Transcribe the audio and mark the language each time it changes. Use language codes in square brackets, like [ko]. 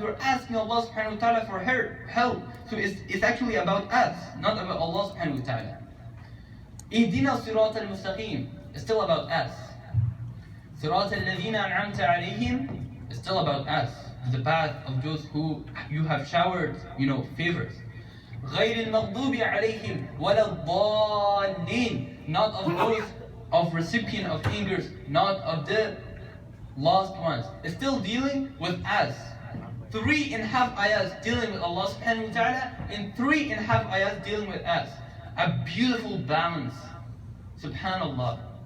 [en] We're asking Allah subhanahu wa ta'ala for help. So it's actually about us, not about Allah subhanahu wa ta'ala. [ar] اهدنا الصراط المستقيم is still about us. صراط الذين أنعمت عليهم is still about us. [en] The path of those who you have showered, favors. [ar] غير المغضوب عليهم ولا الضالين. [en] Not of those of recipient of angers, not of the lost ones. It's still dealing with us. 3 and a half ayahs dealing with Allah subhanahu wa ta'ala, and 3 and a half ayahs dealing with us. A beautiful balance. Subhanallah.